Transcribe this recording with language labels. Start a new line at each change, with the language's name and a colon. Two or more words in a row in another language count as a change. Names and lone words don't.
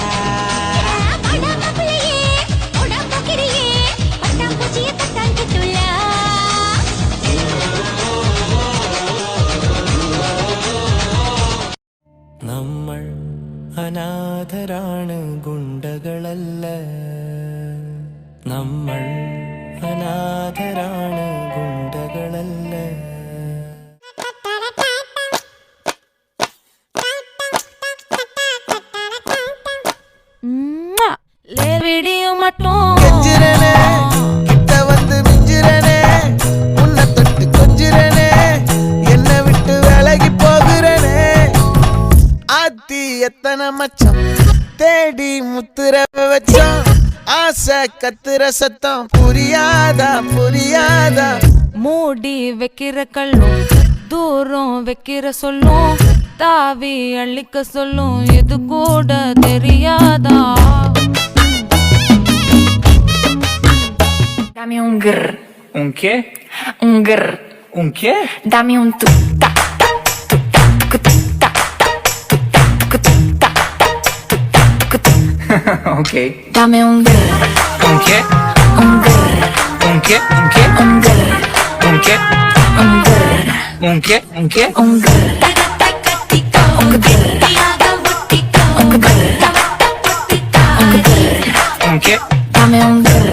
Malayalam: നമ്മൾ അനാഥരാണ് ഗുണ്ടകളല്ല നമ്മൾ അനാഥരാണ് ഗുണ്ടകളല്ല വീഡിയോ മട്ടോ
Tamil: கிட்ட வந்து மிஞ்சிரனே உன்னை தொட்டு கொஞ்சிரனே என்னை விட்டு விலகி போகிறனே ஆத்தி எத்தனை மச்சம் தேடி முத்துற வச்சோம் ஆசை கத்துற சத்தம் புரியாதா புரியாதா மூடி வைக்கிற கல்லும் தூரம் வைக்கிற சொல்லும் தாவி அள்ளிக்க சொல்லும் இது கூட தெரியாதா
Spanish: Dame un grr. Un qué? Un grr. Un qué? Dame un tu ta ta tu ta tu ta ta tu ta tu ta tu ta tu ta. Ok. Dame un grr. Un qué? Un grr. Un qué? Un qué? Un grr. unke, unke, unke, unke, dame un